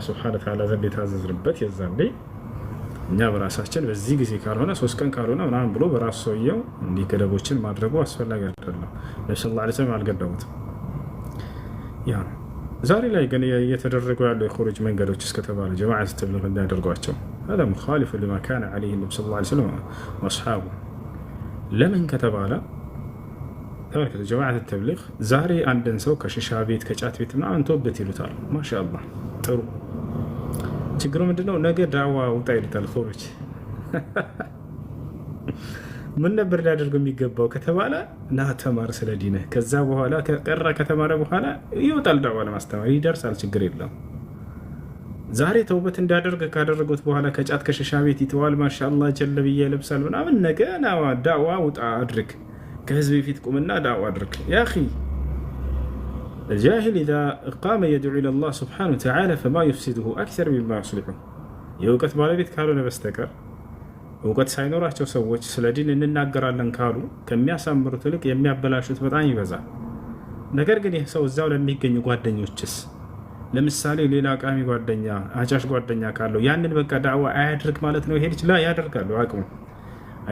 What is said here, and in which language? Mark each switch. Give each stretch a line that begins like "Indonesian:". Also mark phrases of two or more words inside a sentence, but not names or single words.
Arabic: سبحانه وتعالى
Amharic: ዘንድ የታዘዝንበት የዛኔ እኛ በራሳችን በዚህ ጊዜ ካልሆነ 3 ቀን ካልሆነ ምናምን ብሎ በራሱ ሰውየው እንዲህ ገደቦችን ማድረጉ አስፈላጊ አይደለም። ነብዩ
Arabic: صلى الله عليه وسلم
Amharic: አልገደቡትም። ያ ዛሬ ላይ ግን እየተደረጉ ያሉ የኹሩጅ መንገዶች እስከተባለ ጀማዓት ተብሊግ እንዳያደርጓቸው
Arabic: هذا مخالف لما كان عليه النبي صلى الله عليه وسلم واصحابه
Amharic: ለምን ከተባለ ተመልከቱ፣ ጀማዓት ተብሊግ ዛሬ አንድን ሰው ከሽሻ ቤት ከጫት ቤት ምናምን ተወበት ይሉታል። ማሻአላህ ጥሩ። ችግሩ ምንድነው? ነገ ዳዕዋ ውጣ ይሉታል። ኹሩጅ ምን ነበር ሊያደርገው የሚገባው ከተባለ ና ተማር ስለ ዲንህ። ከዛ በኋላ ከቀረ ከተማረ በኋላ ይወጣል ዳዕዋ ለማስተማር ይደርሳል። ችግር የለም። ዛሬ ተውበት እንዲያደርግ ካደረጉት በኋላ ከጫት ከሸሻ ቤት ይተዋል። ማሻአላህ ጀለብያ ይለብሳል ምናምን። ነገ ና ዳዕዋ ውጣ አድርግ፣ ከህዝብ ፊት ቁምና ዳዕዋ አድርግ።
Arabic: يا أخي الجاهل إذا قام يدعو إلى الله سبحانه وتعالى فما يفسده أكثر مما يصلحه.
Amharic: የእውቀት ባለቤት ካልሆነ በስተቀር እውቀት ሳይኖራቸው ሰዎች ስለ ዲን እንናገራለን ካሉ ከሚያሳምሩት ይልቅ የሚያበላሹት በጣም ይበዛል። ነገር ግን ይህ ሰው እዛው ለሚገኙ ጓደኞችስ፣ ለምሳሌ ሌላ ቃሚ ጓደኛ፣ አጫሽ ጓደኛ ካለው ያንን በቃ ዳዕዋ አያድርግ ማለት ነው። ይሄድ ይችላል፣ ያደርጋሉ አቅሙ። አየህ